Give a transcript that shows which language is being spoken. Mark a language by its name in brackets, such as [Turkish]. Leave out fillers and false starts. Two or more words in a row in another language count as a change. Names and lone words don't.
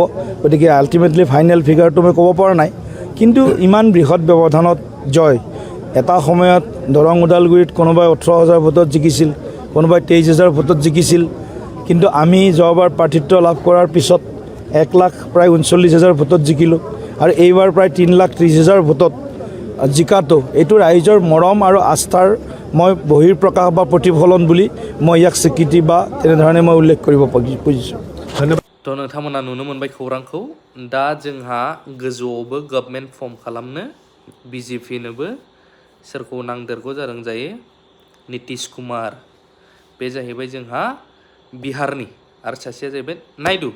[Assamese] গতিকে [English] ultimately final figureটো [Assamese] মই ক'ব পৰা নাই কিন্তু ইমান বৃহৎ ব্যৱধানত জয় এটা সময়ত দৰং ওদালগুৰিত কোনোবাই 18,000 ভোটত জিকিছিল কোনোবাই 23,000 ভোটত জিকিছিল কিন্তু আমি যোৱাবাৰ প্ৰাৰ্থিত্ব লাভ কৰাৰ পিছত 1 লাখ প্ৰায় 39,000 ভোটত জিকিলোঁ আৰু এইবাৰ প্ৰায় 3,30,000 ভোটত জিকাটো এইটো ৰাইজৰ মৰম আৰু আস্থাৰ মই বহিৰ্প্ৰকাশ বা প্ৰতিফলন বুলি মই ইয়াক স্বীকৃতি বা তেনেধৰণে মই উল্লেখ কৰিব খুজিছোঁ। ধন্যবাদ। [Bodo] थ' नोंथांमोना नुनो मोनबाय खौरांखौ दा जोंहा गोजौआवबो [English] government form [Bodo] खालामनो बिजेपिनोबो सोरखौ नांदेरगौ जादों जायो नितीश कुमार बे जाहैबाय जोंहा बिहारनि आरो सासेया जाहैबाय नायडु।